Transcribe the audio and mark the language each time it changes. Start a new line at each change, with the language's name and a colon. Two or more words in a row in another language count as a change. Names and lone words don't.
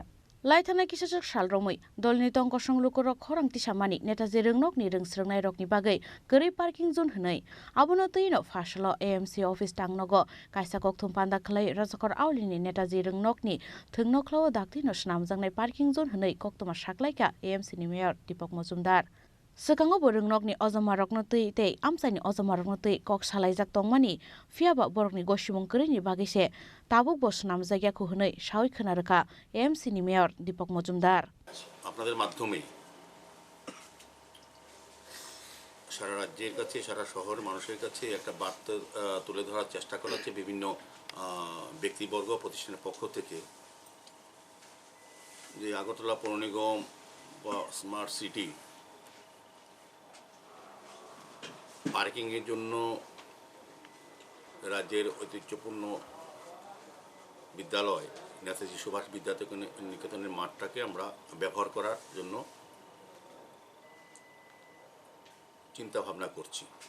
Kok Borok: Laithana kisajak salromui dolni tongko songlukoro khorang tisamani Netaji Rungnokni rungsrungnai rokni bagai gori
English: parking zone
Kok Borok: hunai abono tuino Fashala AMC Office Tangnogo Kaisa Koktum Panda Khlaye Rajakor Aulini Netaji Rungnokni Thungnokhlawo Dakdino Snamjaknai
English: Parking Zone
Kok Borok: hunai Koktuma Shaklaika AMC ni Mayor Deepak Mojumdar. Sekango borungnokni ojomarokno tei amsaini ojomarokno tei kok salaijak tongmani fiaba borokni gosimung krini bagise tabuk bo snamjagyaku hunai sawi khonarokha AMC ni Mayor Deepak Mojumdar.
Bangla: আপনাদের মাধ্যমে সারা রাজ্যের কাছে, সারা শহরের মানুষের কাছে একটা বার্তা তুলে ধরার চেষ্টা করা হচ্ছে বিভিন্ন ব্যক্তিবর্গ প্রতিষ্ঠানের পক্ষ থেকে, যে আগরতলা পৌর নিগম বা স্মার্ট সিটি পার্কিংয়ের জন্য রাজ্যের ঐতিহ্যপূর্ণ বিদ্যালয় নেতাজি সুভাষ নিকেতনের মাঠটাকে আমরা ব্যবহার করার জন্য চিন্তা ভাবনা করছি।